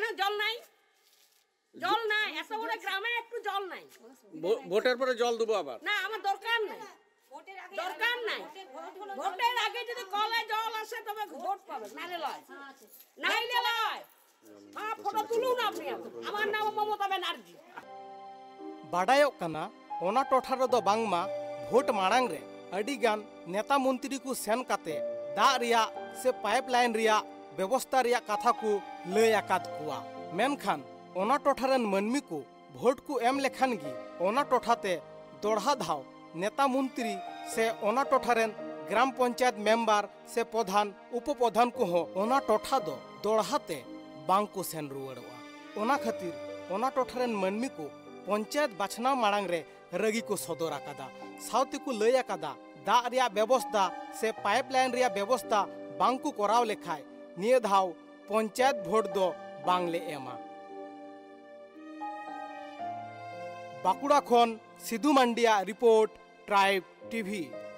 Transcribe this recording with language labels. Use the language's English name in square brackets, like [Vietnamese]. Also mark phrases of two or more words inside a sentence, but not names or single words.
[Bangla] জল নাই এত বড় গ্রামে একটু জল নাই ভোটের পরে জল দেবো আবার না আমার দরকার নাই ভোটের আগে যদি কলে জল আসে তবে ভোট পাবে নাইলে লয় হ্যাঁ ফটো তুলুন আপনি আমার নাম মমতা ব্যানার্জি [Santali] बाडायोग कना ओना टोठा रे दो बांगमा भोट मांग रे अड़ी गान नेता मंत्री को सेन काते दा रिया से पाइपलाइन रिया व्यवस्था रिया कथा को लय आकाद कुआ मेनखान ओना टोठारन मनमी को भोट को एम लेखान गी ओना टोठाते दोढ़ा धाव नेता मंत्री से ओना टोठारन ग्राम पंचायत मेंबर से प्रधान उप प्रधान को हो ओना टोठा दो दोढ़ाते बांग को सेन रुआड़वा ओना खातिर ओना टोठारन मनमी को पंचायत बाछना मांग रे रगी को सदर आकादा साउते को लय आकादा दा रिया व्यवस्था से पाइपलाइन रिया व्यवस्था बांग को कराव लेखाय निये धाव पंचायत भोट दो बांगले एमा बाकुड़ा खन सिद्धू मांडिया रिपोर्ट ट्राइब टीवी।